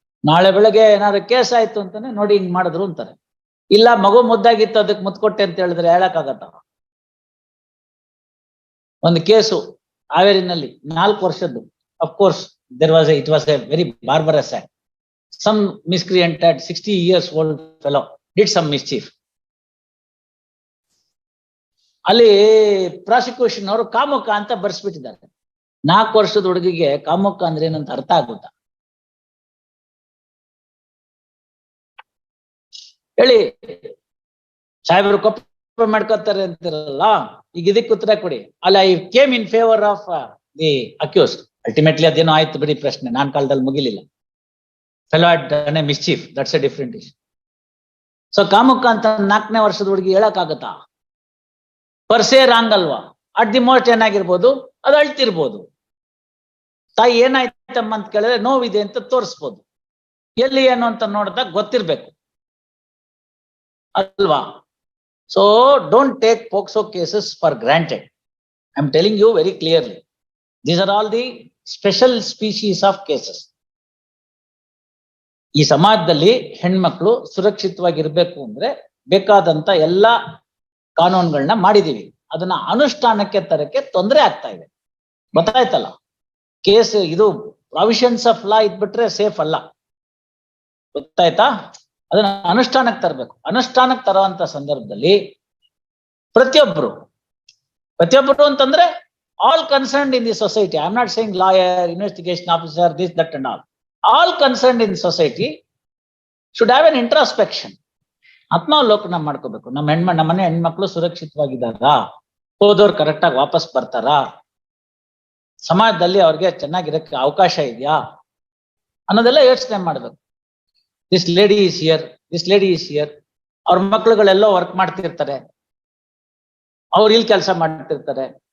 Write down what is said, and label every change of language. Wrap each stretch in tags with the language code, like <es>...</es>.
<kn>ನಾಳೆ ಬೆಳಗ್ಗೆ ಏನಾದ್ರು ಕೇಸ್ ಆಯ್ತು ಅಂತಾನೆ ನೋಡಿ ಹಿಂಗ್ ಮಾಡಿದ್ರು ಅಂತಾರೆ. ಇಲ್ಲ ಮಗು ಮುದ್ದಾಗಿತ್ತು ಅದಕ್ಕೆ ಮುತ್ಕೊಟ್ಟೆ ಅಂತ ಹೇಳಿದ್ರೆ ಹೇಳಕ್ಕಾಗತ್ತ? ಒಂದು ಕೇಸು ಹಾವೇರಿನಲ್ಲಿ 4 ವರ್ಷದ್ದು.</kn> <en>Of course it was a very barbarous act. Some miscreant at 60 years old fellow did some mischief.</en> <kn>ಅಲ್ಲಿ ಪ್ರಾಸಿಕ್ಯೂಷನ್ ಅವರು ಕಾಮುಕ ಅಂತ ಬರ್ಸ್ಬಿಟ್ಟಿದ್ದಾರೆ. 4 ವರ್ಷದ ಹುಡುಗಿಗೆ ಕಾಮುಕ ಅಂದ್ರೆ ಏನಂತ ಅರ್ಥ ಆಗುತ್ತಾ? ಹೇಳಿ ಸಾಹೇಬರು ಕೊಪ್ಪ ಮಾಡ್ಕೊತಾರೆ ಅಂತಿರಲ್ಲ, ಈಗ ಇದಕ್ಕೆ ಉತ್ತರ ಕೊಡಿ. ಅಲ್ಲ,</kn> <en>I came in favour of the accused.</en> <kn>Ultimately ಅದೇನೋ ಆಯ್ತು ಬಿಡಿ, ಪ್ರಶ್ನೆ ನಾನ್ ಕಾಲದಲ್ಲಿ ಮುಗಿಲಿಲ್ಲ.</kn> <en>Fellow had done a mischief, that's a different issue.</en> <kn>So ಕಾಮುಕ ಅಂತ 4ನೇ ವರ್ಷದ ಹುಡುಗಿ ಹೇಳಕ್ಕಾಗತ್ತಾ? ಪರ್ಸೇ ರಾಂಗ್ ಅಲ್ವಾ?</kn> <en>at the most</en> <kn>ಏನಾಗಿರ್ಬೋದು, ಅದು ಅಳ್ತಿರ್ಬೋದು. ತಾಯಿ ಏನಾಯ್ತಮ್ಮ ಅಂತ ಕೇಳಿದ್ರೆ ನೋವಿದೆ ಅಂತ ತೋರಿಸ್ಬೋದು. ಎಲ್ಲಿ ಏನು ಅಂತ ನೋಡಿದಾಗ ಗೊತ್ತಿರ್ಬೇಕು ಅಲ್ವಾ?</kn> <en>So don't take POCSO cases for granted. I am telling you very clearly, these are all the special species of cases.</en> <kn>ಈ ಸಮಾಜದಲ್ಲಿ ಹೆಣ್ಮಕ್ಳು ಸುರಕ್ಷಿತವಾಗಿರ್ಬೇಕು ಅಂದ್ರೆ ಬೇಕಾದಂತ ಎಲ್ಲಾ ಕಾನೂನುಗಳನ್ನ ಮಾಡಿದೀವಿ. ಅದನ್ನ ಅನುಷ್ಠಾನಕ್ಕೆ ತರಕ್ಕೆ ತೊಂದರೆ ಆಗ್ತಾ ಇದೆ. ಗೊತ್ತಾಯ್ತಲ್ಲ? ಕೇಸ್ ಇದು ಪ್ರಾವಿಷನ್ಸ್ ಆಫ್ ಲಾ ಇದ್ಬಿಟ್ರೆ ಸೇಫ್ ಅಲ್ಲ. ಗೊತ್ತಾಯ್ತಾ? ಅದನ್ನ ಅನುಷ್ಠಾನಕ್ಕೆ ತರಬೇಕು. ಅನುಷ್ಠಾನಕ್ಕೆ ತರುವಂತ ಸಂದರ್ಭದಲ್ಲಿ ಪ್ರತಿಯೊಬ್ರು ಅಂತಂದ್ರೆ</kn> <en>All concerned in the society. I am not saying lawyer, investigation officer, this that and all. All concerned in society should have an introspection.</en> <kn>ಆತ್ಮಾವಲೋಕನ ಮಾಡ್ಕೋಬೇಕು. ನಮ್ಮ ಮನೆ ಹೆಣ್ಮಕ್ಳು ಸುರಕ್ಷಿತವಾಗಿದ್ದಾರಾ? ಹೋದವ್ರು ಕರೆಕ್ಟ್ ಆಗಿ ವಾಪಸ್ ಬರ್ತಾರಾ? ಸಮಾಜದಲ್ಲಿ ಅವ್ರಿಗೆ ಚೆನ್ನಾಗಿರಕ್ಕೆ ಅವಕಾಶ ಇದೆಯಾ ಅನ್ನೋದೆಲ್ಲ ಯೋಚನೆ ಮಾಡ್ಬೇಕು.</kn> <en>this lady is here,</en> <kn>ಅವ್ರ ಮಕ್ಳುಗಳೆಲ್ಲೋ ವರ್ಕ್ ಮಾಡ್ತಿರ್ತಾರೆ, ಅವ್ರು ಇಲ್ಲಿ ಕೆಲಸ ಮಾಡ್ತಿರ್ತಾರೆ.</kn>